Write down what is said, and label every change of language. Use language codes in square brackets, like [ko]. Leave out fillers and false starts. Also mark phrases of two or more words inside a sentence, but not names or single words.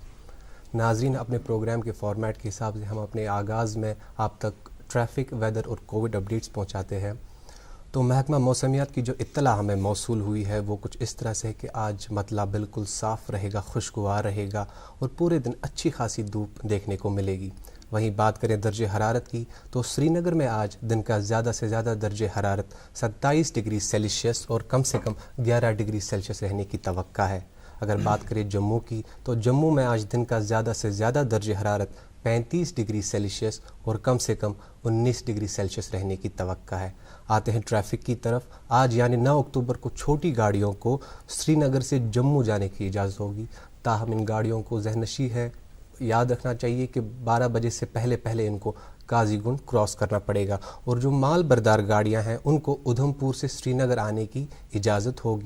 [ur] ناظرین, اپنے پروگرام کے فارمیٹ کے حساب سے ہم اپنے آغاز میں آپ تک ٹریفک, ویدر اور [en] covid updates [ur] پہنچاتے ہیں. تو محکمہ موسمیات کی جو اطلاع ہمیں موصول ہوئی ہے وہ کچھ اس طرح سے ہے کہ آج مطلع بالکل صاف رہے گا, خوشگوار رہے گا اور پورے دن اچھی خاصی دھوپ دیکھنے کو ملے گی. وہیں بات کریں درجہ حرارت کی تو سری نگر میں آج دن کا زیادہ سے زیادہ درجہ حرارت 27 ڈگری سیلسیس اور کم سے کم 11 ڈگری سیلسیس رہنے کی توقع ہے. اگر بات کریں جموں کی تو جموں میں آج دن کا زیادہ سے زیادہ درجہ حرارت 35 ڈگری سیلسیس اور کم سے کم 19 ڈگری سیلسیس رہنے کی توقع ہے. آتے ہیں ٹریفک کی طرف. آج یعنی 9 اکتوبر کو چھوٹی گاڑیوں کو سری نگر سے جموں جانے کی اجازت ہوگی. تاہم ان گاڑیوں کو ذہن نشی ہے, یاد رکھنا چاہیے کہ 12 بجے سے پہلے ان کو قاضی گنڈ کراس کرنا پڑے گا, اور جو مال بردار گاڑیاں ہیں ان کو ادھم پور سے سری نگر آنے کی اجازت ہوگی.